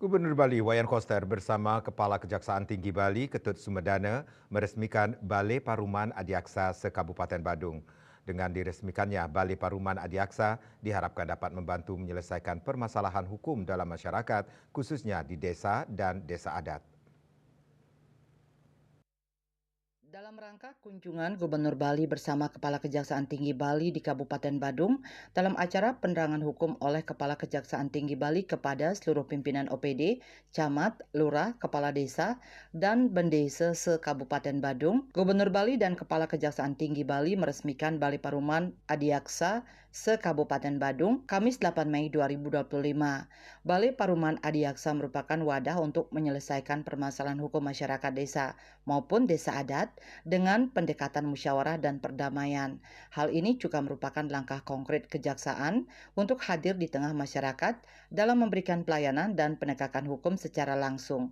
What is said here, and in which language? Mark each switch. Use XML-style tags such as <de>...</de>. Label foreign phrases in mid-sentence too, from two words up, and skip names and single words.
<id>Gubernur Bali Wayan Koster bersama Kepala Kejaksaan Tinggi Bali Ketut Sumedana meresmikan Balai Paruman Adiaksa se-Kabupaten Badung. Dengan diresmikannya Balai Paruman Adiaksa diharapkan dapat membantu menyelesaikan permasalahan hukum dalam masyarakat, khususnya di desa dan desa adat. Dalam rangka kunjungan Gubernur Bali bersama Kepala Kejaksaan Tinggi Bali di Kabupaten Badung dalam acara penerangan hukum oleh Kepala Kejaksaan Tinggi Bali kepada seluruh pimpinan OPD, camat, lurah, kepala desa, dan bendesa se-Kabupaten Badung, Gubernur Bali dan Kepala Kejaksaan Tinggi Bali meresmikan Balai Paruman Adiaksa se-Kabupaten Badung, Kamis 8 Mei 2025. Balai Paruman Adiaksa merupakan wadah untuk menyelesaikan permasalahan hukum masyarakat desa maupun desa adat dengan pendekatan musyawarah dan perdamaian. Hal ini juga merupakan langkah konkret kejaksaan untuk hadir di tengah masyarakat dalam memberikan pelayanan dan penegakan hukum secara langsung.</id>